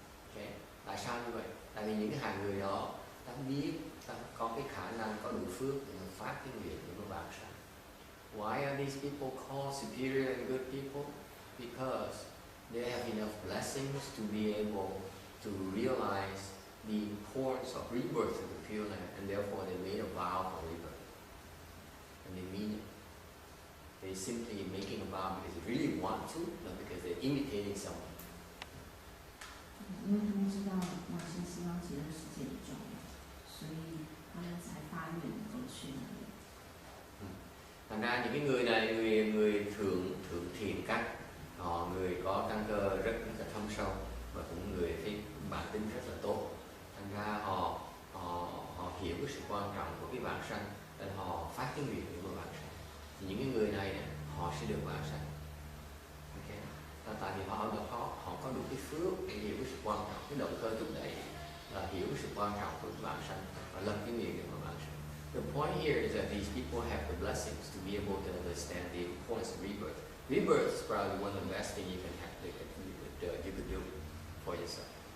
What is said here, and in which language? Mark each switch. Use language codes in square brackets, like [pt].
[vi] Okay. Tại sao như vậy? Tại vì những hạng người đó ta biết, ta có cái khả năng, có đủ phước để phát cái nguyện để mà vãng sanh. [en] Why are these people called superior and good people? Because they have enough blessings to be able to realize the importance of rebirth in the Pure Land, and therefore they made a vow for rebirth. And they mean it. They're simply making a vow because they really want to, not because they're imitating someone. [zh] 因为他们知道往生西方极乐世界的重要，所以他们才发愿能够去那里。 [vi] Thành ra những cái người này, người thượng thiện căn, họ người có căn cơ rất là thâm sâu và cũng người cái bản tính rất là tốt. Thành ra họ hiểu cái sự quan trọng của cái vãng sanh, nên họ phát cái nguyện để mà vãng sanh. Thì những cái người này họ sẽ được vãng sanh. Okay. Tại vì họ có đủ cái phước để hiểu cái sự quan trọng, cái động cơ thúc đẩy là hiểu cái sự quan trọng của vãng sanh và lập cái nguyện để mà vãng sanh. [en] The point here is that these people have the blessings to be able to understand the importance of rebirth. Rebirth is probably one of the best things you can have, you could do for yourself.